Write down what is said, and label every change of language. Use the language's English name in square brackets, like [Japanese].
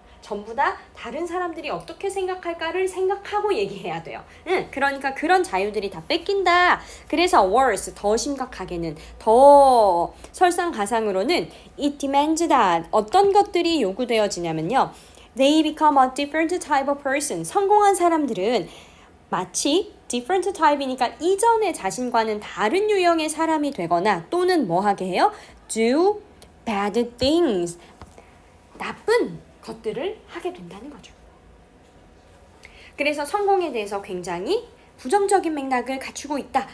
[Korean] 전부 다 다른 사람들이 어떻게 생각할까를 생각하고 얘기해야 돼요. 그러니까 그런 자유들이 다 뺏긴다. 그래서 worse, 더 심각하게는, 더 설상가상으로는 [English] it demands that [Korean] 어떤 것들이 요구되어지냐면요. [English] They become a different type of person. [Korean] 성공한 사람들은 마치 different type이니까 이전의 자신과는 다른 유형의 사람이 되거나 또는 뭐 하게 해요? [English] Do bad things. [Korean] 나쁜 것들을 하게 된다는 거죠. 그래서 성공에 대해서 굉장히 부정적인 맥락을 갖추고 있다.